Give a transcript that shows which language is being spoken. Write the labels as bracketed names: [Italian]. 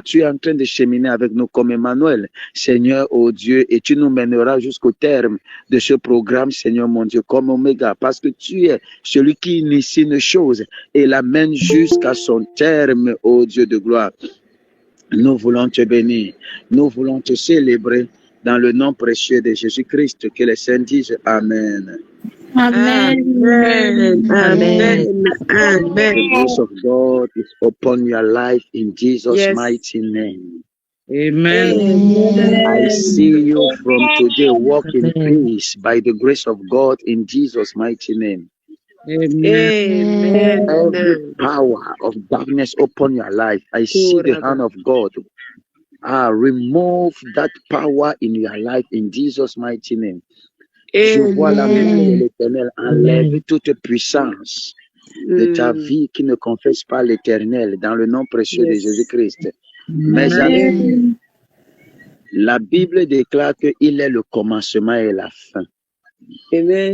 [French] Tu es en train de cheminer avec nous comme Emmanuel, Seigneur, oh Dieu, et tu nous mèneras jusqu'au terme de ce programme, Seigneur, mon Dieu, comme Oméga, parce que tu es celui qui initie une chose et l'amène jusqu'à son terme, oh Dieu de gloire. Nous voulons te bénir, nous voulons te célébrer dans le nom précieux de Jésus-Christ, que les saints disent Amen. Amen. Amen. Amen. Amen. [English] The grace of God is upon your life in Jesus' mighty name. Amen. I see you from today walk in peace by the grace of God in Jesus' mighty name. Amen. Every power of darkness upon your life, I see the hand of God. Remove that power in your life in Jesus' mighty name. [French] Je vois la main de l'Éternel enlever toute puissance de ta vie qui ne confesse pas l'Éternel dans le nom précieux de Jésus-Christ. Mes amis, la Bible déclare qu'il est le commencement et la fin. Amen.